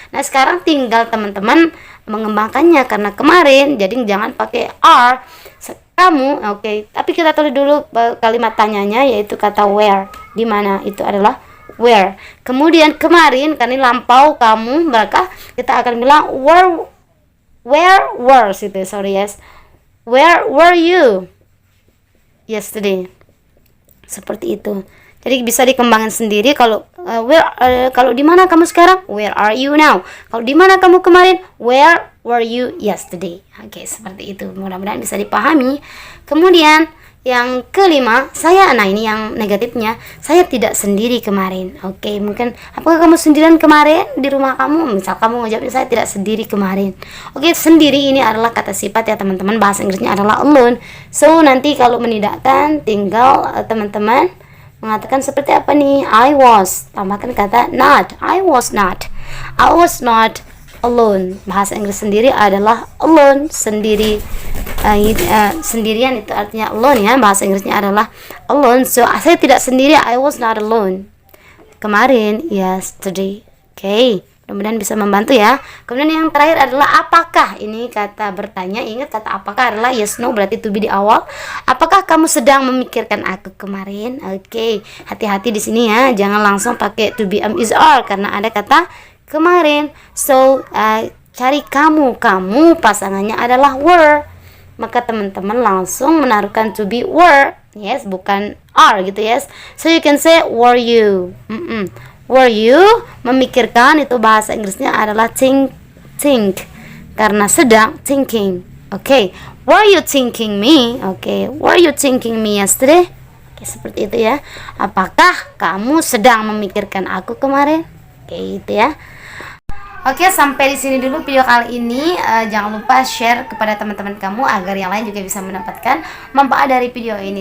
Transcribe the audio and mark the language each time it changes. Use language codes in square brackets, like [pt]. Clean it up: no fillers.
[id] Nah, sekarang tinggal teman-teman mengembangkannya karena kemarin, jadi jangan pakai are. Kamu, oke. Tapi kita tulis dulu kalimat tanyanya, yaitu kata where. Di mana itu adalah where. Kemudian kemarin, karena ini lampau kamu, maka kita akan bilang where were, gitu. [en] Sorry, yes. Where were you yesterday? [id] Seperti itu. Jadi bisa dikembangkan sendiri. Kalau kalau di mana kamu sekarang? [en] Where are you now? [id] Kalau di mana kamu kemarin? [en] Where were you yesterday? [id] Oke, seperti itu. Mudah-mudahan bisa dipahami. Kemudian yang kelima, nah ini yang negatifnya, saya tidak sendiri kemarin. Oke, mungkin apakah kamu sendirian kemarin di rumah kamu? Misal kamu ngejawab saya tidak sendiri kemarin. Oke, sendiri ini adalah kata sifat ya teman-teman. Bahasa Inggrisnya adalah alone. So nanti kalau menidakkan tinggal teman-teman mengatakan seperti apa nih? [en] I was, [id] tambahkan kata [en] not. I was not alone. [id] Bahasa Inggris sendiri adalah alone, sendiri. Sendirian itu artinya alone ya. Bahasa Inggrisnya adalah alone. So saya tidak sendiri. [en] I was not alone [id] kemarin, [en] yesterday. [id] Oke, mudah-mudahan bisa membantu ya. Kemudian yang terakhir adalah apakah. Ini kata bertanya. Ingat kata apakah adalah yes no, berarti to be di awal. Apakah kamu sedang memikirkan aku kemarin? Oke, hati-hati di sini ya. Jangan langsung pakai to be is are karena ada kata kemarin. So cari kamu pasangannya adalah were. Maka teman-teman langsung menaruhkan to be were, yes, bukan are gitu, yes. [en] So you can say were you. Were you [id] memikirkan, itu bahasa Inggrisnya adalah [en] think. [id] Karena sedang thinking. [en] Oke, were you thinking me? Oke, were you thinking me yesterday? [id] Oke, seperti itu ya. Apakah kamu sedang memikirkan aku kemarin? Oke, itu ya. Oke, sampai di sini dulu video kali ini. Jangan lupa share kepada teman-teman kamu agar yang lain juga bisa mendapatkan manfaat dari video ini.